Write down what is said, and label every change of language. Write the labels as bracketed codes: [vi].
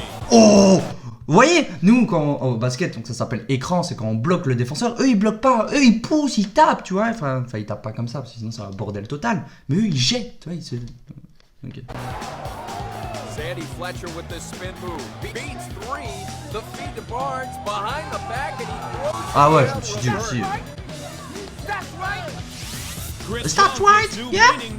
[fr] Oh! Vous voyez, nous quand au basket, donc ça s'appelle écran, c'est quand on bloque le défenseur. Eux ils bloquent pas, eux ils poussent, ils tapent, tu vois. Enfin ils tapent pas comme ça, parce que sinon c'est un bordel total. Mais eux ils jettent, tu vois. Ils se... Ok. [en] Sandy Fletcher with the spin move. Beats 3, the feed to Barnes behind the back and he throws. [fr] Ah ouais, je me suis dit aussi. [en] That's right, yeah.